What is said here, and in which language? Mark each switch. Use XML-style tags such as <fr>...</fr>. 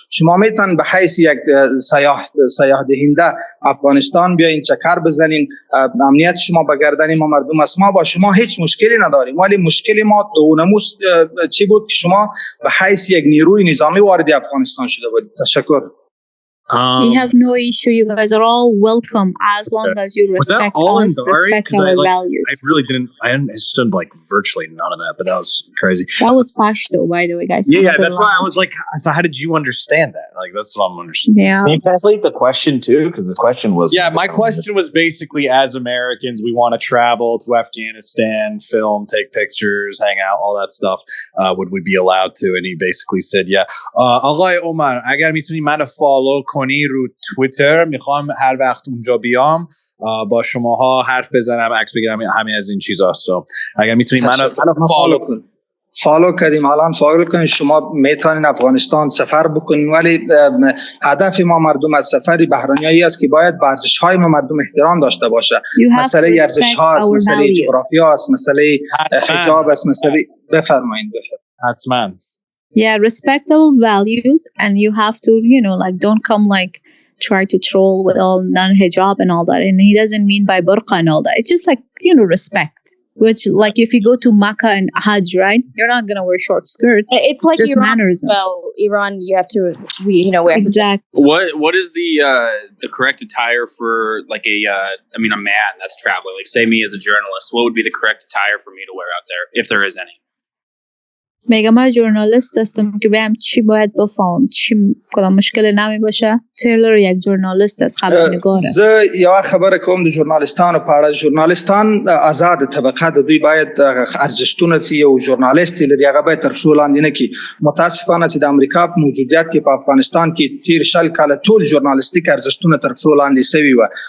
<fa>شما میتونین به حیث یک سیاح دهنده افغانستان بیاین، چکر بزنین، امنیت شما به گردن ما مردم است. ما با شما هیچ مشکلی نداریم، ولی مشکل ما دونموس چی بود که شما به حیث یک نیروی نظامی وارد افغانستان شده بودید. تشکر.</fa> <en>We have no issue. You guys are all welcome as long as you respect us, respect our values. I really didn't. I understood like virtually none of that, but that was crazy. That was Pashto, by the way, guys. Yeah, that's why I was like, so how did you understand that? Like, that's what I'm understanding. Yeah. Can you translate the question too? Because the question was. Yeah, my question was basically, as Americans, we want to travel to Afghanistan, film, take pictures, hang out, all that stuff. Would we be allowed to? And he basically said, yeah.</en> <fa>Aghay Omar, agar mituni man follow کنی رو توییتر، میخوام هر وقت اونجا بیام با شماها حرف بزنم، عکس بگیرم، همین از این چیزاست. اگر میتونید منو فالو کنید. فالو کردیم. الان سوال کنید شما میتونید افغانستان سفر بکنید، ولی هدف ما مردم از سفری بهرانیایی است که باید به ارزش‌های ما مردم احترام داشته باشه. مسئله ارزش‌ها است، مسئله جغرافیا است، مسئله حجاب است، مسئله بفرمایید. حتما.</fa> <en>Yeah, respect our values, and you have to, you know, like don't come like try to troll with all non-hijab and all that. And he doesn't mean by burqa and all that. It's just like, you know, respect. Which, like, if you go to Makkah and Hajj, right? You're not gonna wear short skirt. It's like just Iran. Mannerism. Well, Iran, you have to, wear exactly. What is the correct attire for like a man that's traveling? Like, say me as a journalist, what would be the correct attire for me to wear out there, if there is any?</en> <fa>میگم من ژورنالیست هستم که بهم چی باید بفهم، چی کدام مشکل نمی باشه. تیلر یک ژورنالیست است، خبرنگار است.</fa> <ps>زه یو خبره کوم د ژورنالیستانو په اړه. ژورنالیستان آزاد طبقه د دوی باید ارزښتونه چې یو ژورنالیست لري هغه باید تر شو لاندې نه کی. متاسفانه چې د امریکا په موجودیت کې په افغانستان کې تیر شل کال ټول ژورنالیستیک ارزښتونه تر شو لاندې سوي و.</ps>